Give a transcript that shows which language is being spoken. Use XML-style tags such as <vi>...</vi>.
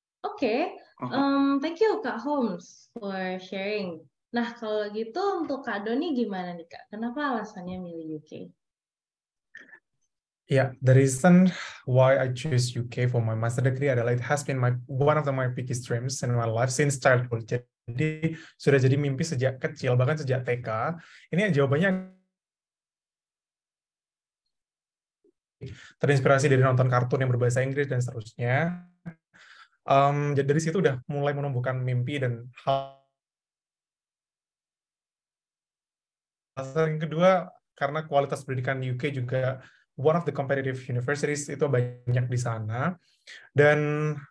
<en>Oke, thank you Kak Holmes for sharing.</en> <id>Nah kalau gitu untuk Kak Doni gimana nih Kak? Kenapa alasannya milih UK?</id> <en>Yeah, the reason why I choose UK for my master degree</en> <id>adalah</id> <en>it has been one of my biggest dreams in my life since childhood.</en> <id>Jadi sudah jadi mimpi sejak kecil, bahkan sejak TK. Ini jawabannya terinspirasi dari nonton kartun yang berbahasa Inggris dan seterusnya. Jadi dari situ udah mulai menumbuhkan mimpi dan hal yang kedua karena kualitas pendidikan UK juga</id> <en>one of the competitive universities,</en> <id>itu banyak di sana. Dan</id>